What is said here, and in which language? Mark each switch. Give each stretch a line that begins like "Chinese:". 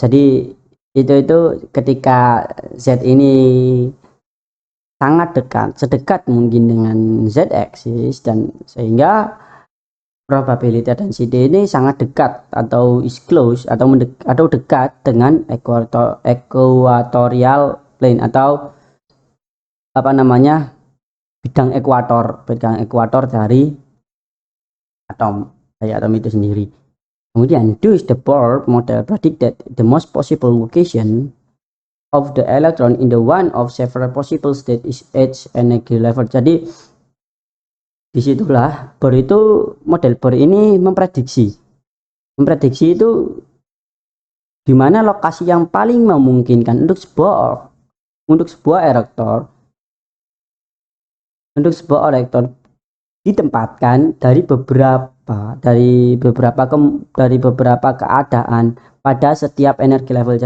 Indonesian: Jadi itu ketika Z ini sangat dekat, sedekat mungkin dengan Z axis, dan sehingga probabilitas density ini sangat dekat atau is close atau dekat dengan equatorial plane atau bidang ekuator dari atom itu sendiri.
English: Kemudian, thus the Bohr model predicted the most possible location of the electron in the one of several possible state is its energy level.
Indonesian: Jadi disitulah model Bohr ini memprediksi itu di mana lokasi yang paling memungkinkan untuk sebuah elektor ditempatkan dari beberapa keadaan pada setiap energi level.